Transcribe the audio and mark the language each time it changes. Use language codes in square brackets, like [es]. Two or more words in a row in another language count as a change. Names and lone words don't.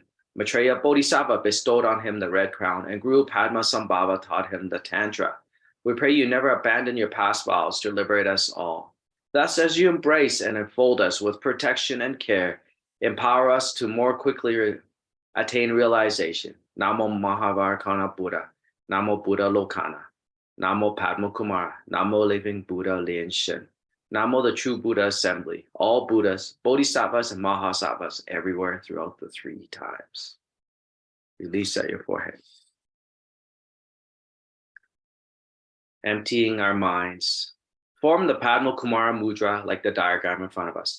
[en] Maitreya Bodhisattva bestowed on him the red crown, and Guru Padmasambhava taught him the Tantra. We pray you never abandon your past vows to liberate us all. Thus, as you embrace and enfold us with protection and care, empower us to more quickly attain realization. Namo Mahavarkana Buddha, Namo Buddha Lokana, Namo Padma Kumara, Namo Living Buddha Lian-sheng, Namo the True Buddha Assembly, all Buddhas, Bodhisattvas, and Mahasattvas everywhere throughout the three times. Release at your forehead. Emptying our minds. Form the Padma Kumara mudra like the diagram in front of us.